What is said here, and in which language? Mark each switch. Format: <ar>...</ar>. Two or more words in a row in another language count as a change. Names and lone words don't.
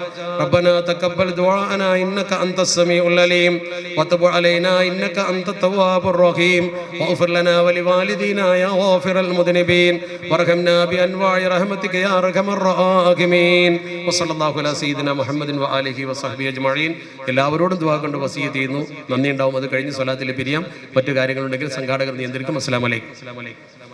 <ar>ربنا تقبل دعاءنا إنك أنت السميع العليم وتب علينا إنك أنت التواب الرحيم واغفر لنا ولوالدينا يا غافر المذنبين وارحمنا بأنواع رحمتك يا أرحم الراحمين. وصلى الله على سيدنا محمد وآله وصحبه أجمعين.</ar> <ml>എല്ലാവരോടും ദുആ കൊണ്ട് വസിയത്ത് ചെയ്യുന്നു. നന്ദി ഉണ്ടാവും. അത് കഴിഞ്ഞ് സ്വലാത്തിൽ പിരിയാം. മറ്റു കാര്യങ്ങളുണ്ടെങ്കിൽ സംഘാടകർ നിയന്ത്രിക്കും.</ml> <ar>السلام عليكم.</ar>